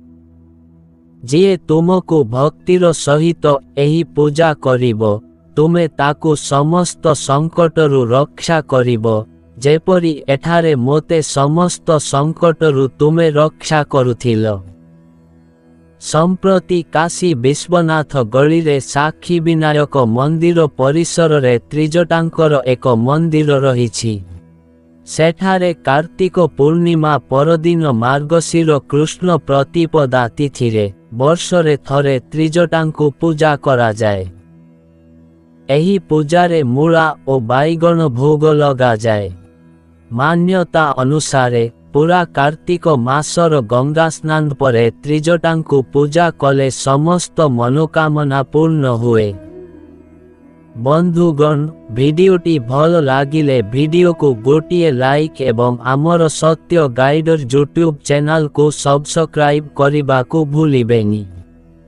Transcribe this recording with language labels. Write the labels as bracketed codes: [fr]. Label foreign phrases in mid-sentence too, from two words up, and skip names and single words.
[or] ଜିଏ ତୁମକୁ ଭକ୍ତିର ସହିତ ଏହି ପୂଜା କରିବ, ତୁମେ ତାକୁ ସମସ୍ତ ସଙ୍କଟରୁ ରକ୍ଷା କରିବ, ଯେପରି ଏଠାରେ ମୋତେ ସମସ୍ତ ସଙ୍କଟରୁ ତୁମେ ରକ୍ଷା କରୁଥିଲ। ସମ୍ପ୍ରତି କାଶୀ ବିଶ୍ୱନାଥ ଗଳି ରେ ସାକ୍ଷୀ ବିନାୟକ ମନ୍ଦିର ପରିସର ରେ ତ୍ରିଜଟାଙ୍କର ଏକ ମନ୍ଦିର ରହିଛି। ସେଠାରେ କାର୍ତ୍ତିକ ପୂର୍ଣ୍ଣିମା ପରଦିନ ମାର୍ଗଶୀର କୃଷ୍ଣ ପ୍ରତିପଦା ତିଥିରେ ବର୍ଷରେ ଥରେ ତ୍ରିଜଟାଙ୍କୁ ପୂଜା କରା ଯାଏ। ଏହି ପୂଜାରେ ମୂଳା ଓ ବାଇଗଣ ଭୋଗ ଲଗାଯାଏ। ମାନ୍ୟତା ଅନୁସାରେ ପୁରା କାର୍ତ୍ତିକ ମାସର ଗଙ୍ଗା ସ୍ନାନ ପରେ ତ୍ରିଜଟାଙ୍କୁ ପୂଜା କଲେ ସମସ୍ତ ମନୋକାମନା ପୂର୍ଣ୍ଣ ହୁଏ। ବନ୍ଧୁଗଣ, ଭିଡ଼ିଓଟି ଭଲ ଲାଗିଲେ ଭିଡ଼ିଓକୁ ଗୋଟିଏ ଲାଇକ୍ ଏବଂ ଆମର ସତ୍ୟ ଗାଇଡର ୟୁଟ୍ୟୁବ୍ ଚ୍ୟାନେଲକୁ ସବସ୍କ୍ରାଇବ୍ କରିବାକୁ ଭୁଲିବେନି।